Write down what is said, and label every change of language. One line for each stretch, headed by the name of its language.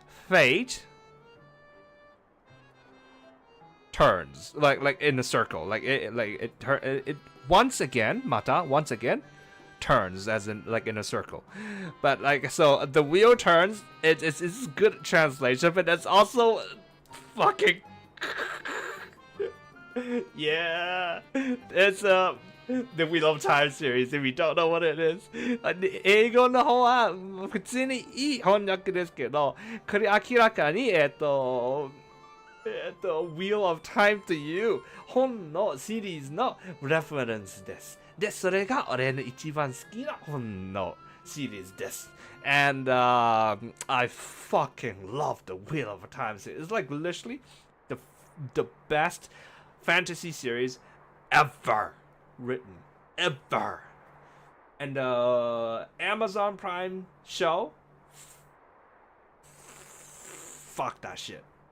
English: Fate turns like in a circle, like it once again, mata once again turns, as in like in a circle. But like, so the wheel turns, it's good translation, but it's also fucking yeah, it's the Wheel of Time series, if you don't know what it is.
Japanese: 英語の方は普通にいい翻訳ですけど、これ明らかにWheel of Time という本のシリーズのレフェレンスです。で、それが俺の一番好きな本のシリーズです。
English: And I fucking love the Wheel of Time series. It's like literally the best fantasy series ever written. Ever. And Amazon Prime show, fuck that shit.